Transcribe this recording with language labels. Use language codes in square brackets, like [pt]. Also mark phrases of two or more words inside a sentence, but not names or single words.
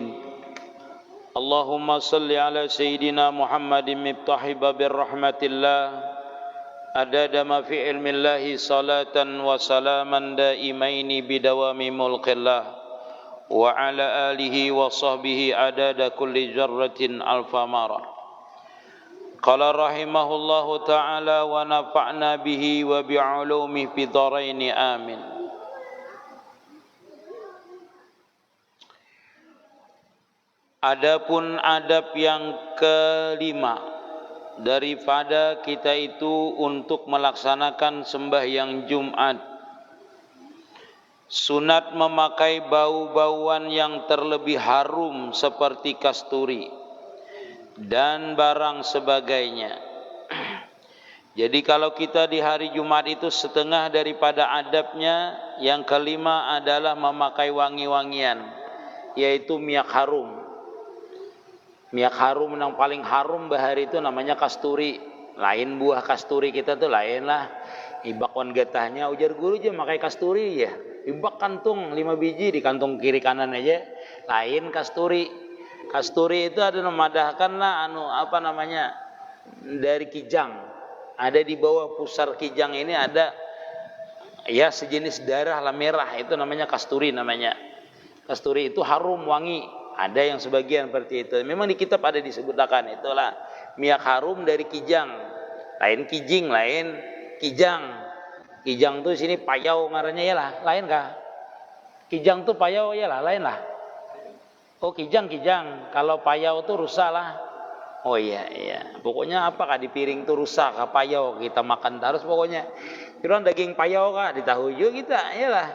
[ar] اللهم صل على سيدنا محمد مفتاح باب رحمة الله عدد ما في علم الله صلاة وسلاما دائمين بدوام ملك الله وعلى آله وصحبه عدد كل جرة ألف مرة. قال رحمه الله تعالى ونفعنا به وبعلومه في الدارين آمين. [id] Adapun adab yang kelima daripada kita itu untuk melaksanakan sembahyang Jumat, sunat memakai bau-bauan yang terlebih harum seperti kasturi dan barang sebagainya. Jadi kalau kita di hari Jumat itu setengah daripada adabnya yang kelima adalah memakai wangi-wangian, yaitu minyak harum. [bjn] Minyak harum yang paling harum bahari itu namanya kasturi. Lain buah kasturi kita tuh lain lah. Ibak wan getahnya ujar guru aja makai kasturi ya. Ibak kantung 5 biji di kantung kiri kanan aja. Lain kasturi. Kasturi itu ada memadahkan lah dari kijang. Ada di bawah pusar kijang ini ada ya sejenis darah lah merah, itu namanya kasturi namanya. Kasturi itu harum wangi. Ada yang sebagian seperti itu. [id] Memang di kitab ada disebutkan itulah minyak harum dari kijang. Lain kijing, lain kijang. [bjn] Kijang tuh sini payau ngarannya ya lah, lain kah? Kijang tuh payau ya lah, lain lah. Oh kijang. Kalau payau tuh rusak lah. Oh iya. Pokoknya apakah di piring tuh rusak, payau kita makan terus pokoknya. Kira daging payau kah di tahu juga kita, ya lah.